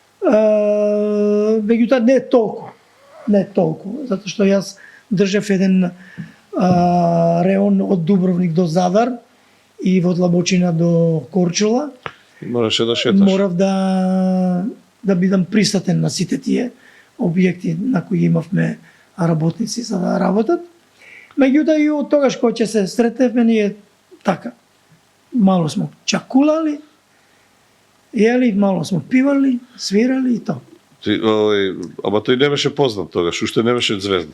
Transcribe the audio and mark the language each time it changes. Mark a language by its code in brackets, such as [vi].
[mk] Меѓутоа не толку, затоа што јас држев еден реон од Дубровник до Задар и од Лабочина до Корчула. Мораше да шеташ. Морав да бидам присутен на сите тие објекти на кои имавме работници за да работат. Меѓутоа и од тогаш кога ќе се сретневме ние така. [hr] Мало смо чакулали, јели, мало смо пивали, свирали [mk] и тоа. Ама тој не беше познат тогаш, уште не беше звезда.